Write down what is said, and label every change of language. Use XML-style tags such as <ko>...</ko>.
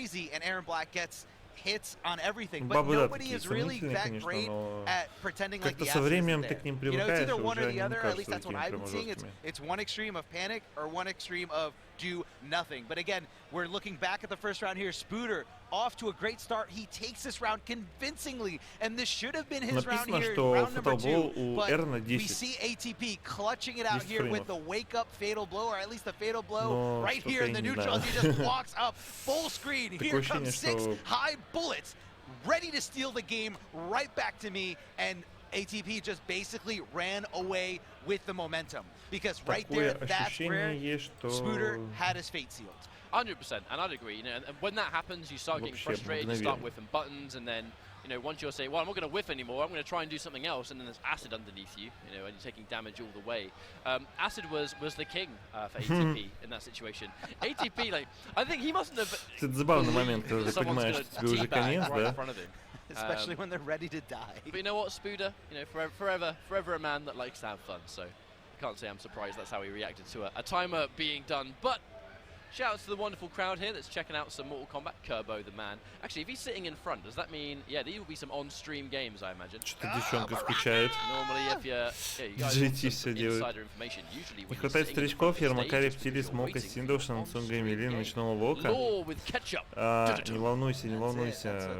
<ru>Бабы, да, такие сомнительные, конечно, но как-то со временем ты к ним привыкаешь, и уже они не кажутся такими прямо жесткими.</ru> <en>do nothing. But again, we're looking back at the first round here. Spooter off to a great start. He takes this round convincingly, and this should have been his round here, round number 2. But we see ATP clutching it out here with the wake-up fatal blow, or at least the fatal blow right here in the neutral. He just walks up full screen. Here comes 6 high bullets, ready to steal the game right back to me, and ATP just basically ran away with the momentum, because right there, that's where Spooter had his fate sealed. 100%, and I'd agree. You know, and when that happens, you start getting frustrated. You start whiffing buttons, and then once you're saying, well, I'm not going to whiff anymore, I'm going to try and do something else, and then there's Acid underneath you, and you're taking damage all the way. Acid was the king for ATP in that situation. ATP, like, I think he mustn't have.</en> <ru>Это забавный момент, когда ты понимаешь, что тебе уже конец, да?</ru> <en>Especially when they're ready to die. But you know what, Spooder? Forever a man that likes to have fun. So I can't say I'm surprised that's how he reacted to a timer being done. But shout out to the wonderful crowd here that's checking out some Mortal Kombat. Kerbo, the man. Actually, if he's sitting in front, does that mean, yeah, these will be some on-stream games, I imagine?</en> <ru>Что-то девчонка скучает.</ru> <en>Normally, if you guys</en> <ru>GT все делают. Не хватает старичков, Ермака, Рептилий, Смока, Синдоуша, Нацунга, Эмилин, Ночного Волка. Не волнуйся, не волнуйся.</ru>